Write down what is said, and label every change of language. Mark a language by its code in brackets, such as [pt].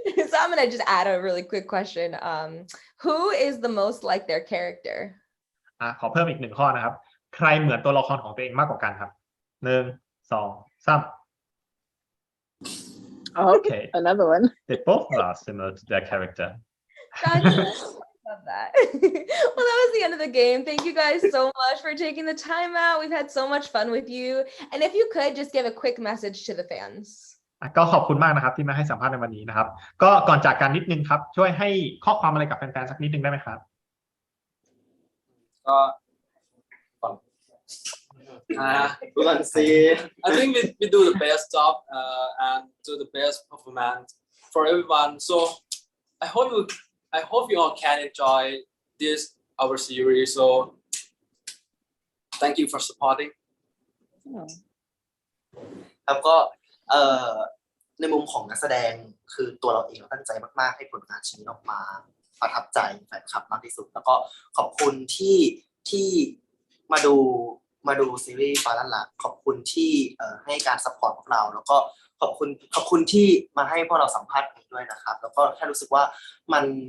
[en] so I'm gonna just add a really quick question who is the most like their character [th] ขอเพิ่มอีก1ข้อนะครับใครเหมือนตัวละครของตัวเองมากกว่ากันครับ1 2 3 okay [en] another one they both are similar to their character love that well that was the end of the game thank you guys so much for taking the time out we've had so much fun with you and if you could just give a quick message to the fans [th] ก็ขอบคุณมากนะครับที่มาให้สัมภาษณ์ในวันนี้นะครับก็ก่อนจากกันนิดนึงครับช่วยให้ข้อความอะไรกับแฟนๆสักนิดนึงได้ไหมครับ ก็ ดูกันสิ [en] I think we do the best job and do the best performance for everyone so I hope you all can enjoy this our series so thank you for supporting [th] ครับก็ในมุมของนักแสดงคือตัวเราเองตั้งใจมากๆให้ผลงานชิ้นนี้ออกมาประทับใจแฟนคลับมากที่สุดแล้วก็ขอบคุณที่มาดู มาดูซีรีส์ฟ้าลั่นลักขอบคุณที่ให้การซัพพอร์ตพวกเราแล้วก็ขอบคุณที่มาให้พวกเราสัมภาษณ์ด้วยนะครับแล้วก็แค่รู้สึกว่ามัน